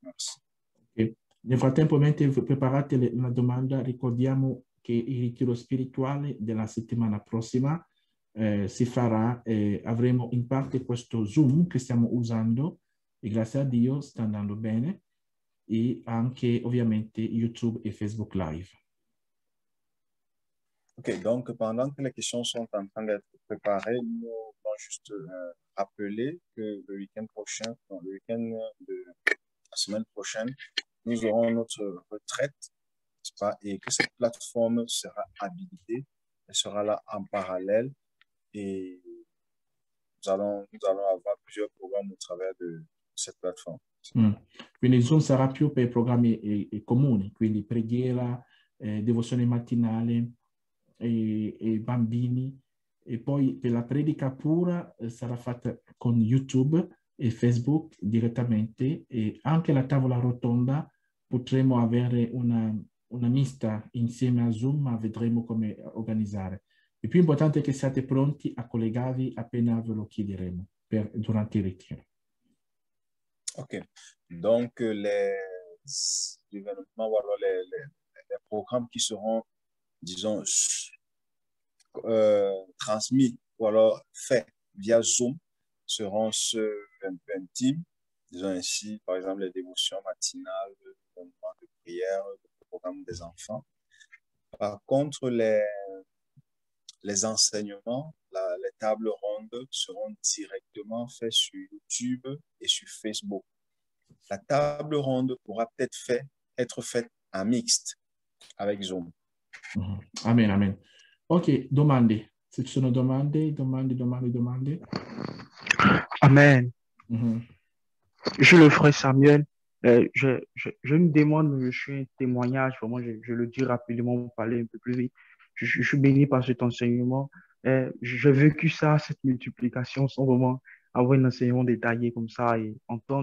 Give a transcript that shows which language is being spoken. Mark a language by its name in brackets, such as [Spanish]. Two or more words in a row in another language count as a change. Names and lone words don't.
[French] Merci. Okay. [Italian] Nel frattempo, mentre preparate la domanda, ricordiamo che il ritiro spirituale della settimana prossima si farà, avremo in parte questo Zoom che stiamo usando e grazie a Dio sta andando bene, e anche ovviamente YouTube et Facebook Live. [French] Ok, donc pendant que les questions sont en train d'être préparées, nous allons juste rappeler que le week-end prochain, non, le week-end de la semaine prochaine, nous aurons notre retraite, n'est-ce pas, et que cette plateforme sera habilitée, elle sera là en parallèle, et nous allons avoir plusieurs programmes au travers de cette plateforme. [Italian] Quindi il Zoom sarà più per programmi comuni, quindi preghiera, devozione mattinale e bambini, e poi per la predica pura sarà fatta con YouTube e Facebook direttamente, e anche la tavola rotonda potremo avere una mista insieme a Zoom, ma vedremo come organizzare. Il più importante è che siate pronti a collegarvi appena ve lo chiederemo durante il ritiro. [French] Ok, donc les événements, voilà, les programmes qui seront, disons, transmis ou alors faits via Zoom seront ceux un peu intimes, disons ainsi, par exemple, les dévotions matinales, le moment de prière, le programme des enfants. Par contre, les enseignements, les tables rondes seront directement faits sur YouTube et sur Facebook. La table ronde pourra peut-être être faite en mixte avec Zoom. [Italian] Amen, amen. Ok, domande. Se ci sono domande. [French] Amen. Je le ferai, Samuel. Je me demande, je suis un témoignage, vraiment, je le dis rapidement pour parler un peu plus vite. Je suis béni par cet enseignement. J'ai vécu ça, cette multiplication, sans vraiment avoir un enseignement détaillé comme ça et entendre.